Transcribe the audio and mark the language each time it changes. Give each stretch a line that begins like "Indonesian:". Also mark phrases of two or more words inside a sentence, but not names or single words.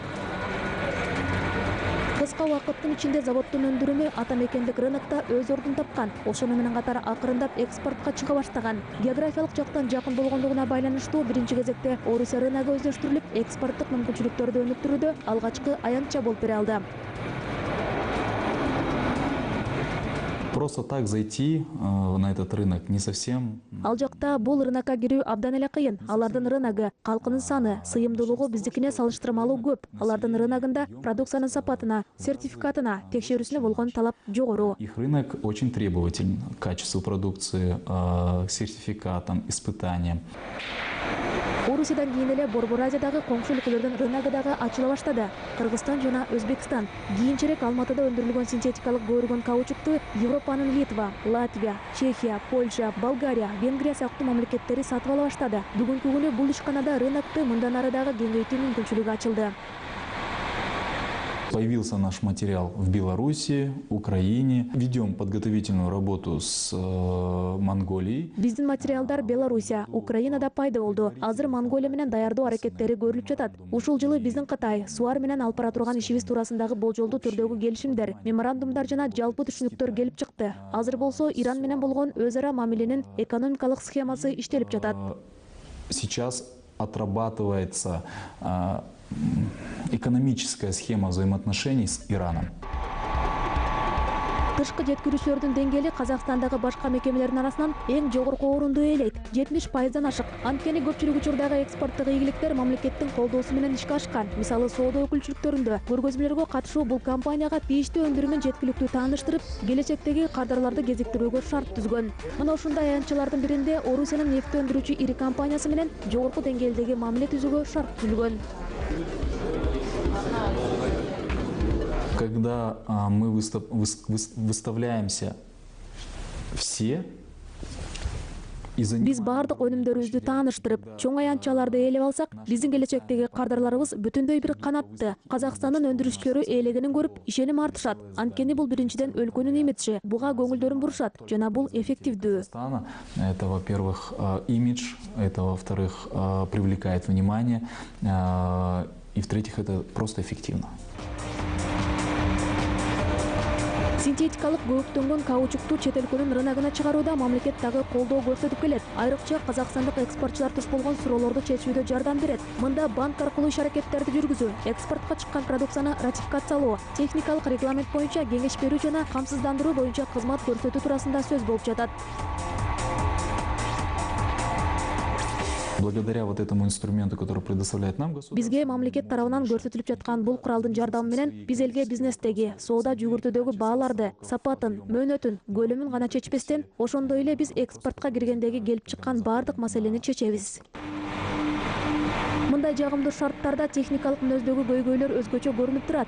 Kyrgyz: Кыска убакыттын ичинде заводдун өндүрүмү ата мекендик рынокто өз ордун тапкан. Ошону менен катар акырындап экспортко чыга баштаган. Географиялык жактан жакын болгондугуна байланыштуу биринчи кезекте Орусия рыногу өздөштүрүлүп, экспорттук мүмкүнчүлүктөрдү өнүктүрүүдө алгачкы аянтча болуп бере алды.
Russian: Просто так зайти на этот рынок не совсем.
Kyrgyz: Ал жакта бул рынокко кирүү абдан эле кыйын. Алардын рыногу, калкынын саны, сыйымдуулугу биздикине салыштырмалуу көп. Алардын рыногунда продукциянын сапатына, сертификатына, текшерүүсүнө болгон талап жогору.
Russian: Их рынок очень требователен к качеству продукции, к сертификатам, испытаниям.
Kyrgyz: Орусиядан кийин эле Борбор Азиядагы коңшу өлкөлөрдүн рыногу дагы ачыла баштады. Кыргызстан жана Өзбекстан. Кийинчерээк Алматыда өндүрүлгөн синтетикалык көөргөн каучукту Европанын Литва, Латвия, Чехия, Польша, Болгария, Венгрия сыяктуу мамлекеттери сатып ала баштады. Бүгүнкү күнү бул ишканада рынокту мындан ары дагы кеңейтүү мүмкүнчүлүгү ачылды.
Russian: Появился наш материал в Беларуси, Украине. Ведем подготовительную работу с Монголией.
Kyrgyz: Биздин материалдар Беларусия, Украинада пайда болду. Азыр Монголия менен даярдоо аракеттери көрүлүп жатат. Ушул жылы биздин Кытай, Суар менен алып бара турган ишибиз туурасындагы болжолдуу түрдөгү келишимдер, меморандумдар жана жалпы түшүнүктөр келип чыкты. Азыр болсо Иран менен болгон өз ара мамиленин экономикалык схемасы иштелип жатат.
Russian: Сейчас отрабатывается экономическая схема взаимоотношений с Ираном.
Kyrgyz: Тышкы жеткирүүчүлөрдүн деңгээли Казакстандагы башка мекемелердин арасынан эң жогорку орунду ээлейт. 70%-дан ашык. Анткени көпчүлүк учурдагы экспорттук ийгиликтер мамлекеттин колдоосу менен ишке ашкан. Мисалы, соода өкүлчүлүктөрүндө көргөзмөлөргө катышуу бул компанияга тийиштүү өндүрүмүн жеткиликтүү тааныштырып, келечектеги кардарларды кезиктирүүгө шарт түзгөн. Мына ушундай аянтчалардын биринде Орусиянын нефти өндүрүүчү ири компаниясы менен жогорку деңгээлдеги мамиле түзүүгө шарт түзүлгөн.
Russian: Когда мы выставляемся все,
Kyrgyz: биз баардык өнүмдөрүбүздү тааныштырып, чоң аянтчаларды ээлеп алсак, биздин келечектеги кардарларыбыз бүтүндөй бир канатты. Казакстандын өндүрүшчүлөрү ээлегенин көрүп, ишеним артышат. Анткени бул биринчиден өлкөнүн имиджи, буга көңүлдөрүн бурушат жана бул эффективдүү.
Russian: Это, во-первых, имидж, это, во-вторых, привлекает внимание, и, в-третьих, это просто эффективно.
Kyrgyz: Синтетикалык көктөнгөн каучукту чет өлкөнүн рыногуна чыгарууда мамлекет дагы колдоо көрсөтүп келет. Айрыкча казакстандык экспортчулар туш болгон суроолорду чечүүдө жардам берет. Мында банк аркылуу иш аракеттерди жүргүзүү, экспортко чыккан продукцияны ратификациялоо, техникалык регламент боюнча кеңеш берүү жана камсыздандыруу боюнча кызмат көрсөтүү туурасында сөз болуп жатат.
Russian: Благодаря вот этому инструменту, который предоставляет нам государство.
Kyrgyz: Бизге мамлекет тарабынан көрсөтүлүп жаткан бул куралдын жардамы менен биз элге бизнестеги, соода жүгүртүүдөгү бааларды, сапатын, мөөнөтүн, көлөмүн гана чечпестен, ошондой эле биз экспортко киргендеги келип чыккан баардык маселени чечебиз. Мындай жагымдуу шарттарда техникалык мүнөздөгү көйгөйлөр өзгөчө көрүнүп турат.